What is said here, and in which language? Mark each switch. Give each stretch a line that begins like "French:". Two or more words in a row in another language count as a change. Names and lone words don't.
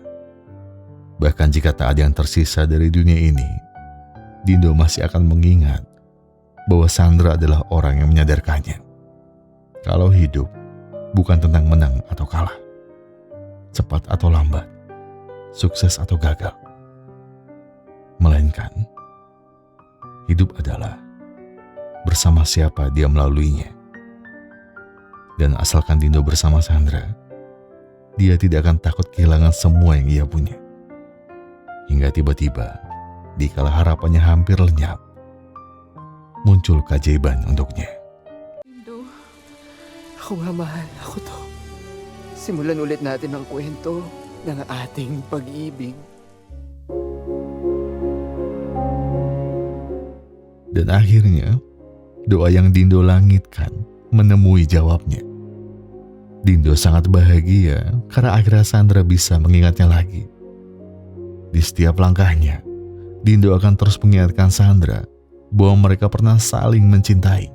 Indonesian: Bahkan jika tak ada yang tersisa dari dunia ini, Dindo masih akan mengingat bahwa Sandra adalah orang yang menyadarkannya kalau hidup bukan tentang menang atau kalah, cepat atau lambat, sukses atau gagal, melainkan hidup adalah bersama siapa dia melaluinya. Dan asalkan Dindo bersama Sandra, dia tidak akan takut kehilangan semua yang ia punya. Hingga tiba-tiba, dikala harapannya hampir lenyap, muncul keajaiban untuknya.
Filipino: Dindo, Ako nga, mahal. Ako to. Simulan ulit natin ang kwento ng ating pag-ibig.
Indonesian: Dan akhirnya, doa yang Dindo langitkan menemui jawabnya. Dindo sangat bahagia karena akhirnya Sandra bisa mengingatnya lagi. Di setiap langkahnya, Dindo akan terus mengingatkan Sandra bahwa mereka pernah saling mencintai.